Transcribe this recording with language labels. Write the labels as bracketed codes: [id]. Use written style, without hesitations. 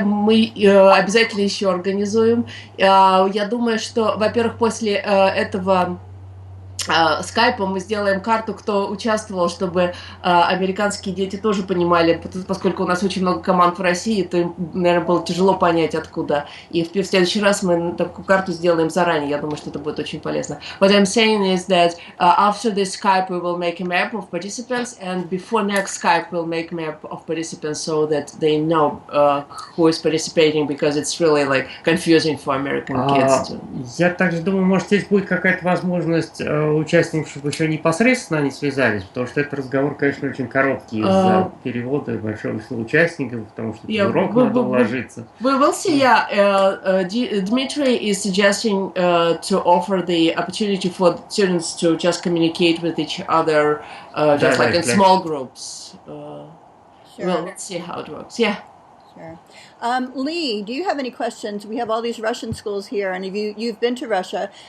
[ru] Мы обязательно еще организуем. Я думаю, что, во-первых, после этого скайпа мы сделаем карту, кто участвовал, чтобы американские дети тоже понимали, поскольку у нас очень много команд в России, то им, наверное, было тяжело понять, откуда. И в следующий раз мы такую карту сделаем заранее. Я думаю, что это будет очень полезно. [en] What I'm saying is that after this Skype we will make a map of participants, and before next Skype we'll make a map of participants so that they know who is participating, because it's really like confusing for American kids too. [ru] Я также думаю, может, здесь будет какая-то возможность участников, чтобы еще непосредственно они связались, потому что этот разговор, конечно, очень короткий из-за перевода большого числа участников, потому что урок надо уложиться. [en] We will see. Yeah, Dmitry is suggesting to offer the opportunity for students to just communicate with each other, just like in small groups. Sure. Well, let's see how it works. Yeah. Sure. Lee, do you have any questions? We have all these Russian schools here, and you've been to Russia.